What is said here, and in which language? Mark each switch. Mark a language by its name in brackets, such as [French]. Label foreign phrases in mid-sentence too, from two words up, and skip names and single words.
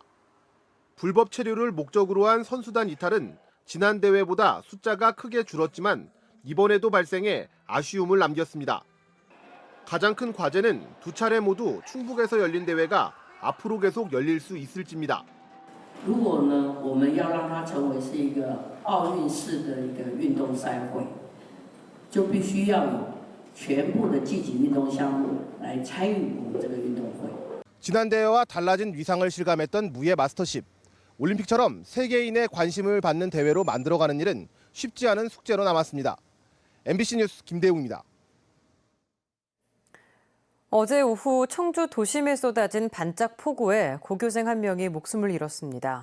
[Korean] 불법 체류를 목적으로 한 선수단 이탈은 지난 대회보다 숫자가 크게 줄었지만 이번에도 발생해 아쉬움을 남겼습니다. 가장 큰 과제는 두 차례 모두 충북에서 열린 대회가 앞으로 계속 열릴 수 있을지입니다. [Chinese] 如果呢，我们要让它成为是一个奥运式的一个运动赛会，就必须要有全部的积极运动项目来参与我们这个运动会。 [Korean] 지난 대회와 달라진 위상을 실감했던 무예 마스터십. 올림픽처럼 세계인의 관심을 받는 대회로 만들어가는 일은 쉽지 않은 숙제로 남았습니다. MBC 뉴스 김대웅입니다. 어제 오후 청주 도심에 쏟아진 반짝 폭우에 고교생 한 명이 목숨을 잃었습니다.